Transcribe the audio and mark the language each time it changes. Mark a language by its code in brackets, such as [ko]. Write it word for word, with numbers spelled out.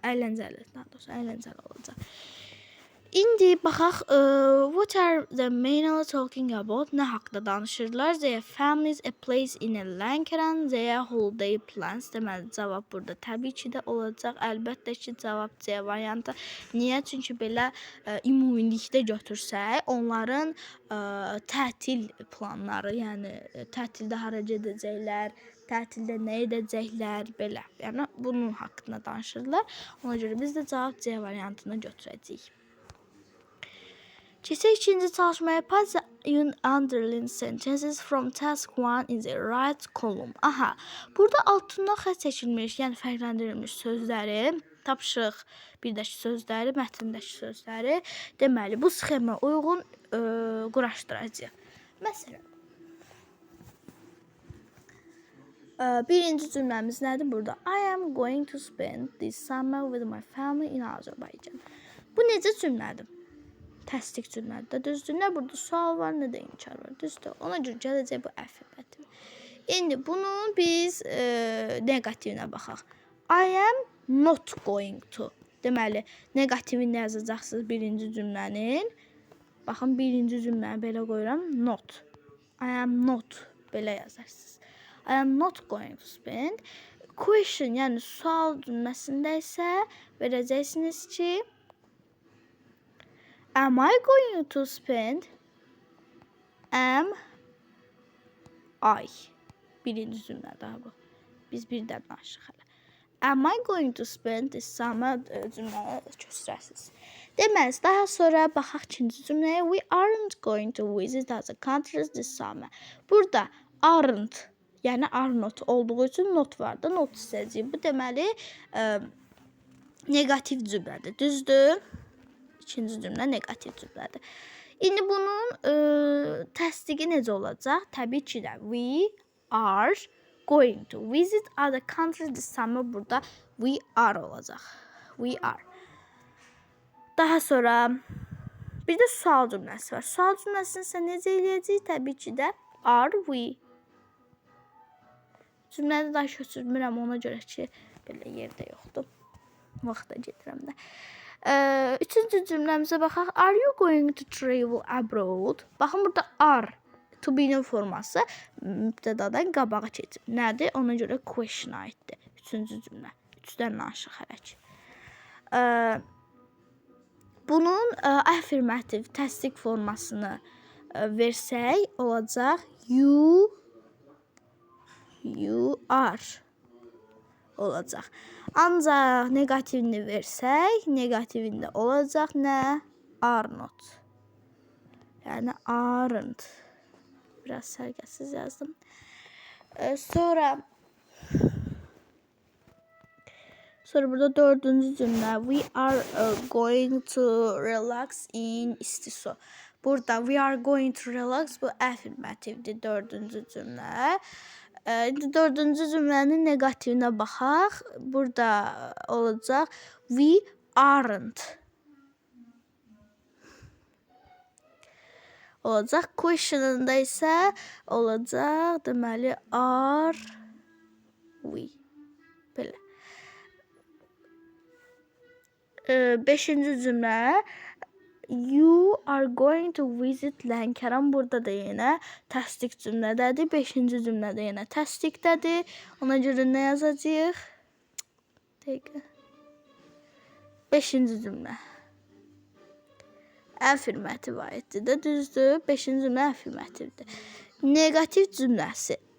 [az] Əyləncəli, daha doğrusu əyləncəli olacaq. İndi baxaq, [en] ə, what are the mainly talking about? [az] Nə haqqda danışırlar? [en] Their families, a place in Lankaran, their holiday plans. [az] Deməli cavab burada təbii ki də olacaq. Əlbəttə ki, cavab C variantı. Niyə? Çünki belə ə, ümumilikdə götürsək, onların ə, tətil planları, yəni ə, tətildə hara gedəcəklər, tətildə nə edəcəklər, belə. Yəni bunun haqqında danışırlar. Ona görə biz də cavab C variantını götürəcəyik. Keçək ikinci çalışmaya. [en] Pass the un- underlined sentences from task one in the right column. [az] Aha, burada altından xətt çəkilmiş, yəni fərqləndirilmiş sözləri, tapşırıq birdəki sözləri, mətndəki sözləri, deməli bu sxemaya uyğun ə, quraşdıracağıq. Məsələn, Ə, birinci cümləmiz nədir burada? [en] I am going to spend this summer with my family in Azerbaijan. [az] Bu necə cümlədir? Təsdiq cümlədir də, düzdür? Nə burada sual var, nə də inkar var, düzdür? Ona görə gələcək bu əf hərfdir. İndi bunun biz ə, negativinə baxaq. [en] I am not going to. [az] Deməli, negativini yazacaqsınız birinci cümlənin. Baxın, birinci cümləni belə qoyuram, not. [en] I am not [az] belə yazarsınız. [en] I am not going to spend. Question, [az] yəni sual cümləsində isə verəcəksiniz ki, [en] am I going to spend? [az] Am I? Birinci cümlə daha bu. Biz birdən danışırıq hələ. [en] Am I going to spend this summer ə, [az] cümləni göstərəsiniz. Deməli, daha sonra baxaq ikinci cümləyə. [en] We aren't going to visit other countries this summer. [az] Burada aren't, yəni are not olduğu üçün not var da, not istəyəcəyik. Bu deməli ə, negativ cümlədir. Düzdür? İkinci cümlə negativ cümlədir. İndi bunun ə, təsdiqi necə olacaq? Təbii ki də [en] we are going to visit other countries this summer. [az] Burada [en] we are [az] olacaq. [en] We are. [az] Daha sonra bir də sual cümləsi var. Sual cümləsini isə necə eləyəcəyik? Təbii ki də [en] are we. [az] Cümləni daha köçürmürəm ona görə ki, belə yerdə yoxdur. Vaxta getirəm də. Eee, üçüncü cümləmizə baxaq. [en] Are you going to travel abroad? [az] Baxın burada are to be-nin forması mübtədadan qabağa keçib. Nədir? Ona görə question-a aiddir. Üçüncü cümlə. Üçdən aşağı hərək. Eee Bunun ə, affirmativ təsdiq formasını ə, versək olacaq [en] you you are [az] olacaq. Ancaq negativini versək, negativində olacaq nə? [en] Are not. [az] Yəni aren't. Biraz sərgəsiz yazdım. Ə, sonra Sonra burada dördüncü cümle. [en] We are uh, going to relax in İstiso. [az] Burada [en] we are going to relax [az] bu affirmativdir dördüncü cümlə. Ee, İndi dördüncü cümlənin negativinə baxaq. Burada olacaq [en] we aren't [az] olacaq. Questionında isə olacaq deməli [en] are we. [az] Belə. Ee, beşinci cümlə. [en] You are going to visit Lənkəran. [az] Burada da yenə təsdiq cümlədədir. beşinci cümlədə yenə təsdiqdədir. Ona görə nə yazacağıq? Dəqiqə. beşinci cümlə. Affirmativ aiddir də, düzdür? beşinci cümlə affirmativdir. Negativ cümləsi.